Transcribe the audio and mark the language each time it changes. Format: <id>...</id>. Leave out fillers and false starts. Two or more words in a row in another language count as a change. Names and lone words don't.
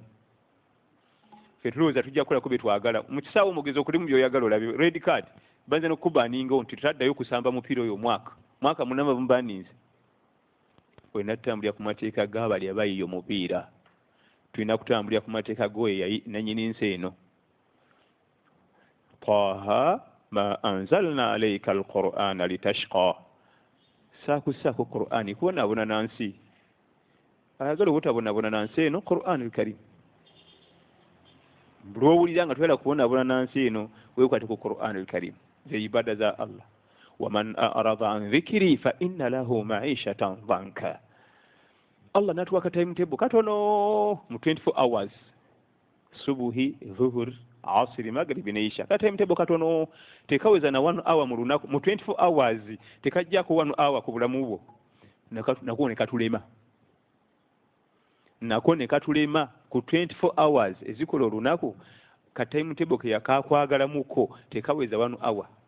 <lg>Ffe tulowooza tujja kukolako bye twagala. Mu kisaawe omugezi okulimu by'oyagala olabe red card banza n'okukubaaningawo nti tutaddayo kusamba mupiira oyo mwaka munamba bumubaaninze. Olina tutambulira ku mateeka g'abali abayiye omupiira. Tulina kutambulira ku mateeka g'oyo nannyini nsi eno.</lg> <ar>طه ما أنزلنا عليك القرآن لتشقى.</ar> <lg>Saakusaako Qur'ani kubonaabona na nsi. Ayagala obutabonabona na nsi eno Qur'an al-Karim. Buli owulira nga toyagala kubonaabona na nsi eno weekwate ku Qur'an al-Karim. Ze ibada za Allah.</lg> <ar>ومن أعرض عن ذكري فإن له معيشة ضنكا.</ar> <lg>Allah natuwaka timetable katono mu 24 hours. Subuhi, dhuhur, asiri, magribi neisha. Timetable katono tekaweza na 1 hour mu lunaku mu 24 hours tekajjako 1 hour ku bulamu bwo. Nako ne katulema. Nako ne katulema ku 24 hours ezikola olunaku ka timetable ke yakakwagalamuko tekaweza 1 hour.</lg>